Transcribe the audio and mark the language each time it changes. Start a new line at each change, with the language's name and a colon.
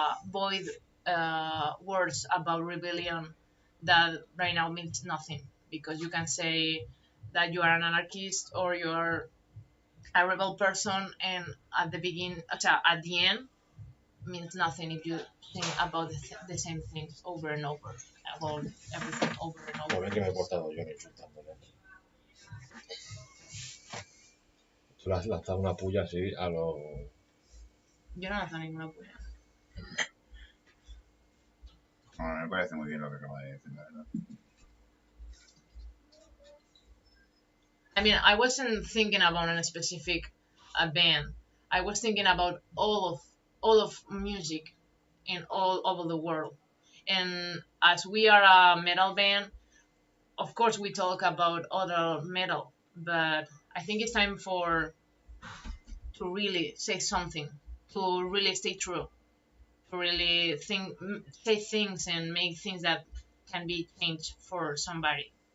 English: void words about rebellion that right now means nothing, because you can say that you are an anarchist or you are a rebel person, and at the end means nothing if you think about the same things over and over, about everything over and
Spanish: Como
English: over.
Spanish: ven que me he portado yo insultándole. Tú le has lanzado una puya así a lo... Yo no lanzo ninguna puya. Me parece muy bien lo que acaba de decir, la verdad.
English: I mean, I wasn't thinking about a specific band. I was thinking about all of music in all over the world. And as we are a metal band, of course we talk about other metal, but I think it's time for to really say something, to really stay true, to really say things and make things that can be changed for somebody.